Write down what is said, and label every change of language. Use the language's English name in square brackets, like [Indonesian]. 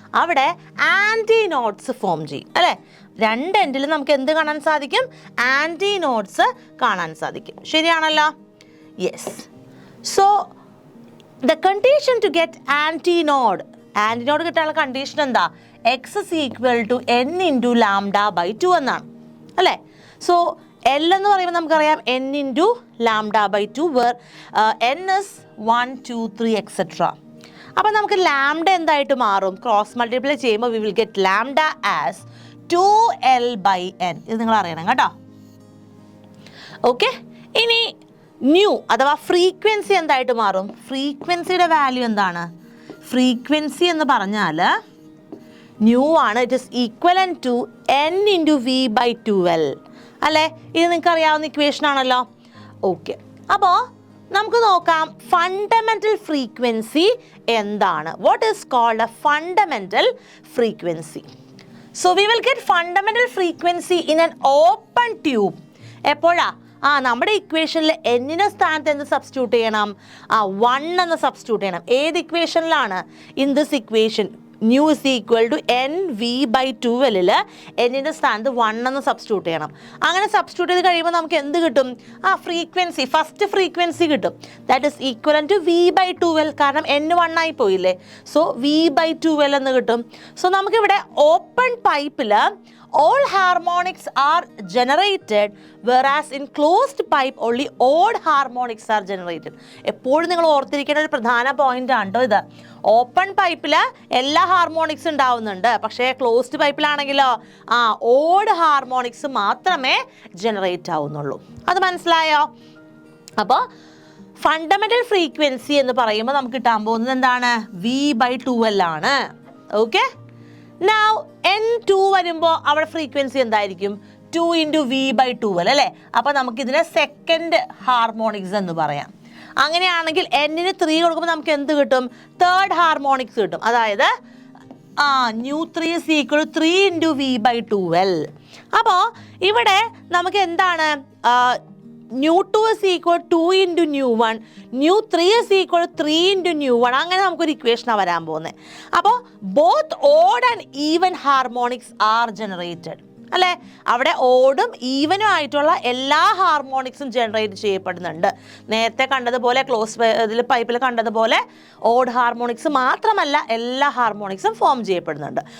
[Malayalam] അവിടെ anti nodes form ചെയ്യും അല്ലേ? രണ്ട് എൻഡിൽ നമുക്ക് എന്ത് കാണാൻ സാധിക്കും? ആൻറ്റി നോഡ്സ് കാണാൻ സാധിക്കും. ശരിയാണല്ലോ? Yes. [English] so the condition to get antinode [Malayalam] കിട്ടാനുള്ള കണ്ടീഷൻ എന്താ? [English] x is equal to n × λ/2 [Malayalam] എന്നാണ് അല്ലേ? സോ L എന്ന് പറയുമ്പോൾ നമുക്കറിയാം [English] n × λ/2 where n is 1, 2, 3 etc. [Malayalam] അപ്പോൾ നമുക്ക് ലാംഡ എന്തായിട്ട് മാറും? ക്രോസ് മൾട്ടിപ്ലൈ ചെയ്യുമ്പോൾ [English] we will get lambda as 2l/n. [Malayalam] ഇത് നിങ്ങൾ അറിയണം കേട്ടോ. ഓക്കെ, ഇനി ന്യൂ അഥവാ ഫ്രീക്വൻസി എന്തായിട്ട് മാറും? ഫ്രീക്വൻസിയുടെ വാല്യൂ എന്താണ്? ഫ്രീക്വൻസി എന്ന് പറഞ്ഞാൽ ന്യൂ ആണ്. [English] It is equal to n × v/2l അല്ലേ? [Malayalam] ഇത് നിങ്ങൾക്ക് അറിയാവുന്ന ഇക്വേഷൻ ആണല്ലോ. ഓക്കെ, അപ്പോൾ നമുക്ക് നോക്കാം ഫണ്ടമെന്റൽ ഫ്രീക്വൻസി എന്താണ്. [English] What is called a fundamental frequency? So we will get fundamental frequency in an open tube. [Malayalam] എപ്പോഴാ? നമ്മുടെ ഇക്വേഷനിൽ എന്നിൻ്റെ സ്ഥാനത്ത് എന്ത് സബ്സ്റ്റിറ്റ്യൂട്ട് ചെയ്യണം? 1 എന്ന് സബ്സ്റ്റിറ്റ്യൂട്ട് ചെയ്യണം. ഏത് ഇക്വേഷനിലാണ്? [English] in this equation nu is equal to nv/2l [Malayalam] എന്നിൻ്റെ സ്ഥാനത്ത് 1 എന്ന് സബ്സ്റ്റിറ്റ്യൂട്ട് ചെയ്യണം. അങ്ങനെ സബ്സ്റ്റിറ്റ്യൂട്ട് ചെയ്ത് കഴിയുമ്പോൾ നമുക്ക് എന്ത് കിട്ടും? ഫ്രീക്വൻസി, ഫസ്റ്റ് ഫ്രീക്വൻസി കിട്ടും. [English] That is equal to v/2l. [Malayalam] കാരണം n1 ആയി പോയില്ലേ? സോ v/2l എന്ന് കിട്ടും. സോ നമുക്കിവിടെ ഓപ്പൺ പൈപ്പിൽ [English] all harmonics are generated whereas in closed pipe only odd harmonics are generated. [Malayalam] എപ്പോഴും നിങ്ങൾ ഓർത്തിരിക്കേണ്ട ഒരു പ്രധാന പോയിന്റ് ആണ് കേട്ടോ ഇത്. ഓപ്പൺ പൈപ്പിൽ എല്ലാ ഹാർമോണിക്സ് ഉണ്ടാവുന്നുണ്ട്, പക്ഷേ ക്ലോസ്ഡ് പൈപ്പിലാണെങ്കിലോ ഓഡ് ഹാർമോണിക്സ് മാത്രമേ ജനറേറ്റ് ആവുന്നുള്ളൂ. അത് മനസ്സിലായോ? അപ്പോൾ ഫണ്ടമെന്റൽ ഫ്രീക്വൻസി എന്ന് പറയുമ്പോൾ നമുക്ക് കിട്ടാൻ പോകുന്നത് എന്താണ്? v/2l ആണ്. ഓക്കെ, നൗ n2 വരുമ്പോൾ അവിടെ ഫ്രീക്വൻസി എന്തായിരിക്കും? 2 × v/2l അല്ലേ? അപ്പോൾ നമുക്കിതിനെ സെക്കൻഡ് ഹാർമോണിക്സ് എന്ന് പറയാം. അങ്ങനെയാണെങ്കിൽ n-ന് 3 കൊടുക്കുമ്പോൾ നമുക്ക് എന്ത് കിട്ടും? തേർഡ് ഹാർമോണിക്സ് കിട്ടും. [English] അതായത് ν3 is equal to 3 × v/2l. [Malayalam] അപ്പോൾ ഇവിടെ നമുക്ക് എന്താണ്? [English] ν2 is equal to 2 × ν1, ν3 is equal to 3 × ν1. [Malayalam] അങ്ങനെ നമുക്കൊരു ഇക്വേഷനാണ് വരാൻ പോകുന്നത്. അപ്പോൾ [English] both odd and even harmonics are generated [Malayalam] അല്ലേ? അവിടെ ഓടും ഈവനും ആയിട്ടുള്ള എല്ലാ ഹാർമോണിക്സും ജനറേറ്റ് ചെയ്യപ്പെടുന്നുണ്ട്. നേരത്തെ കണ്ടതുപോലെ ക്ലോസ് പൈപ്പിൽ കണ്ടതുപോലെ ഓഡ് ഹാർമോണിക്സ് മാത്രമല്ല എല്ലാ ഹാർമോണിക്സും ഫോം ചെയ്യപ്പെടുന്നുണ്ട്.